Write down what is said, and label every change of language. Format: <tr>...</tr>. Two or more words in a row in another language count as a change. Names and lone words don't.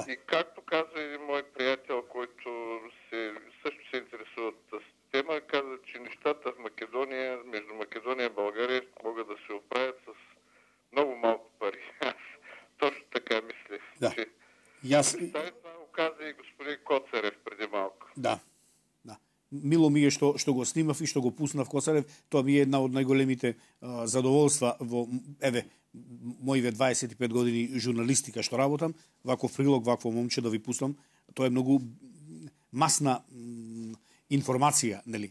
<bg>И както каза един мой приятел, който също се интересува от тази тема, каза, че нещата в Македония, между Македония и България могат да се оправят с много малко пари. Аз точно така мислех. Да. Това го каза и господин Коцарев преди малко. Да.</bg> <mk>Мило ми е што го снимав и што го пуснав Коцарев. Тоа ми е една од најголемите задоволства во моите 25 години журналистика што работам. Ваков прилог, вакво момче да ви пуснам. Тоа е многу масна информација, нели?</mk>